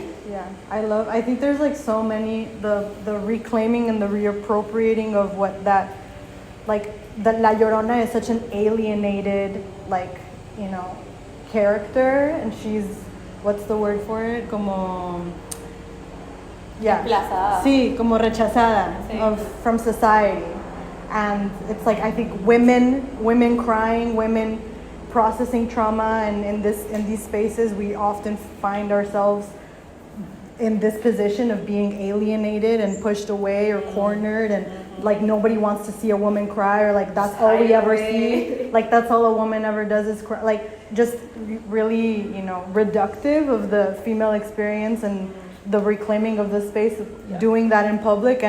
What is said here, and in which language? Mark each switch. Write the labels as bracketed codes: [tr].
[en] yeah, I think there's like so many, the reclaiming and the reappropriating of what that, like, the La Llorona is such an alienated, like, you know, character, and she's, what's the word for it? [es] Como, Desplazada. Sí, como rechazada [en] from society. And it's like, I think women crying, women processing trauma, and in these spaces we often find ourselves in this position of being alienated and pushed away or cornered, and like nobody wants to see a woman cry, or like that's all we ever see, like that's all a woman ever does is cry, like just really, you know, reductive of the female experience and the reclaiming of the space of doing that in public.